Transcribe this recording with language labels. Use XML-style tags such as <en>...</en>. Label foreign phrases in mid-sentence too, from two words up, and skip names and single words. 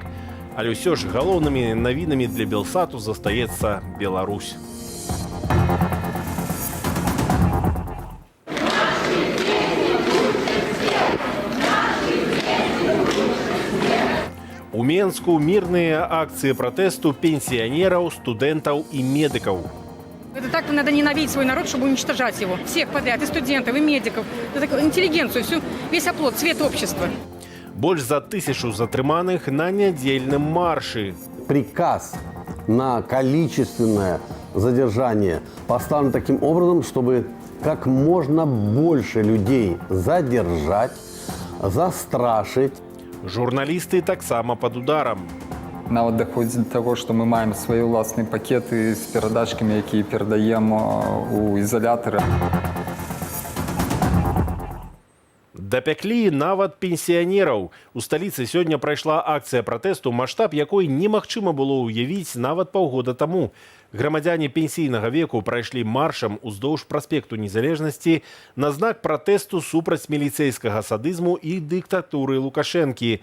<be>Але ўсё ж галоўнымі навінамі для Белсату застаецца Беларусь.</be> <ru>У Менску мирные акции протесту пенсионеров, студентов и медиков. Это так надо ненавидеть свой народ, чтобы уничтожать его. Всех подряд, и студентов, и медиков, интеллигенцию, весь оплот, цвет общества. Больше за 1000 затрыманых на недельном марше. Приказ на количественное задержание поставлен таким образом, чтобы как можно больше людей задержать, застрашить. Журналисты таксама под ударом. Нават доходит до того, что мы маем свои властные пакеты с передачками, які передаем у изолятора.</ru> <be>Дапяклі нават пенсіянераў. У сталіцы сёння прайшла акцыя пратэсту, маштаб якой немагчыма было ўявіць нават паўгода таму. Грамадзяне пенсійнага веку прайшлі маршам уздоўж праспекту Незалежнасці на знак пратэсту супраць міліцэйскага садызму і дыктатуры Лукашэнкі.</be>